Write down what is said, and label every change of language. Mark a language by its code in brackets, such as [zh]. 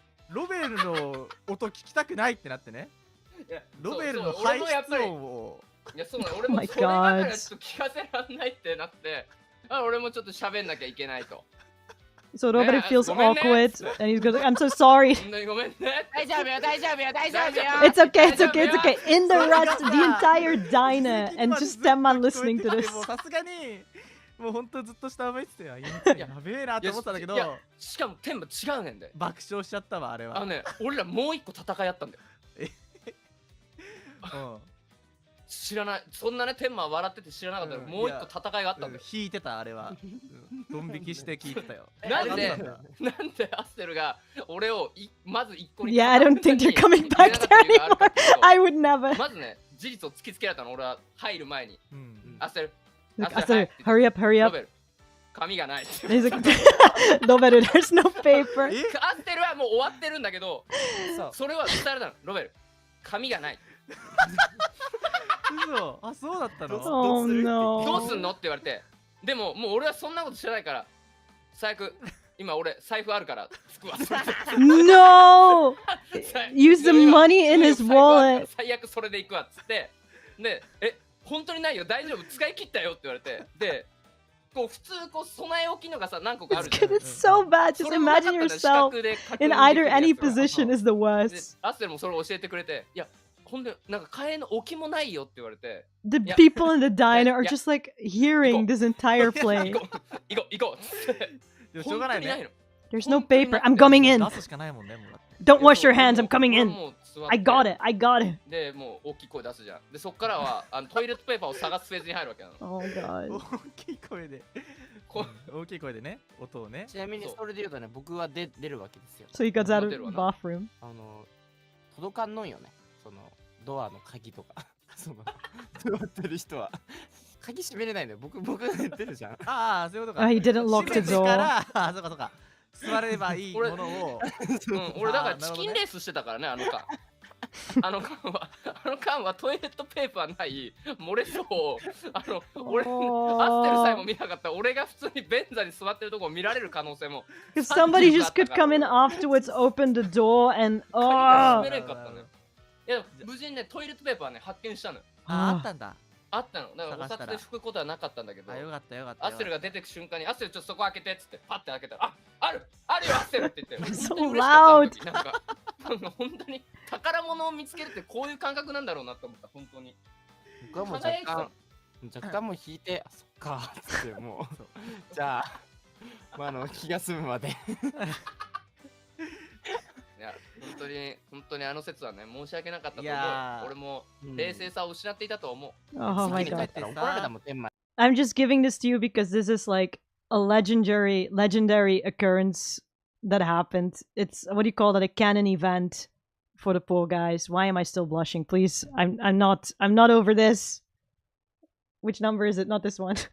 [ja] ロベルの音聞きたくないってなってね。ロベルの排出音を。いやそうなの。俺もそれだからちょっと聞かせらんないってなって、俺もちょっと喋んなきゃいけないと。 [en] So Robert feels awkward and he's like, I'm so sorry. [ja] ごめんね。大丈夫よ。 [en] It's okay. In the rest, the entire diner and just Tenman listening to this. [ja] さすがにもう本当ずっと下向いてたよ。やべえなって思ったんだけど。しかもテンマ違うねんで。爆笑しちゃったわあれは。俺らもう一個戦いあったんだよ。知らない。そんなね、天馬笑ってて知らなかったら、もう一個戦いがあったんだよ。引いてた、あれは。ドン引きして聞いてたよ。なんでアステルが俺をまず一個に [en] Yeah, I don't think you're coming back there anymore. I would never. [ja] まずね、事実を突きつけられたの、俺は入る前に。アステル、 [en] hurry up, hurry [ja] ロ [en] up. [ja] ベル、紙がない。 [en] He's like, no better, there's no paper. [ja] アステルはもう終わってるんだけど、それは伝えられたの、ロベル、紙がない。嘘、あ、そうだったの？ [en] Oh no. [ja] どうすんのって言われて、でももう俺はそんなこと知らないから、最悪、今俺財布あるから服はそれで。 [en] No! Use the money in his wallet. [ja] 最悪それで行くわっつって、で、本当にないよ、大丈夫、使い切ったよって言われて、で、こう普通こう備え置きのがさ、何個かあるじゃん。 [en] It's so bad. Just imagine yourself in either any position is the worst. [ja] アステルもそれを教えてくれて、いや、ほんでなんか替えの置きもないよって言われて、 [en] The people in the diner are just like hearing this entire play. [ja] 行こうっつって。でもしょうがないね。 [en] There's no paper. I'm coming in. [ja] 出すしかないもんね、もう。 [en] Don't wash your hands. I'm coming in. I got it. I got it. [ja] で、もう大きい声出すじゃん。で、そっからはトイレットペーパーを探すフェーズに入るわけなの。 [en] Oh god. [ja] 大きい声で。大きい声でね、音をね。ちなみにそれで言うとね、僕は出るわけですよ。 [en] So he gets out of the bathroom. [ja] 届かんのんよね。そのドアの鍵とか。その座ってる人は鍵閉めれないんだよ。僕出るじゃん。ああ、そういうことか。 [en] He didn't lock the door. [ja] あ、そうかそうか。座ればいいものを。俺だからチキンレースしてたからね、あの間はトイレットペーパーない漏れそうを俺アステルさえも見なかった。俺が普通に便座に座ってるとこを見られる可能性も。 [en] If somebody just could come in afterwards, open the door and [ja] 閉めれんかったのよ。いや無事にね、トイレットペーパーね発見したのよ。あったんだ。あったの。だからお札で拭くことはなかったんだけど。よかったよかった。アステルが出てく瞬間に、アステルちょっとそこ開けてっつってパッて開けたら、あるよアステルって言って。 [en] So loud. [ja] なんか本当に宝物を見つけるってこういう感覚なんだろうなと思った。本当に。僕はもう若干もう引いて、そっかっつってもうじゃあ、気が済むまで。いや、本当にあの説はね、申し訳なかったと思う。俺も冷静さを失っていたと思う。 [en] Oh my god. [ja] 怒られたもん、天満。 [en] I'm just giving this to you because this is like a legendary occurrence that happened. It's what do you call that? A canon event for the poor guys. Why am I still blushing? Please, I'm not over this. Which number is it? Not this one.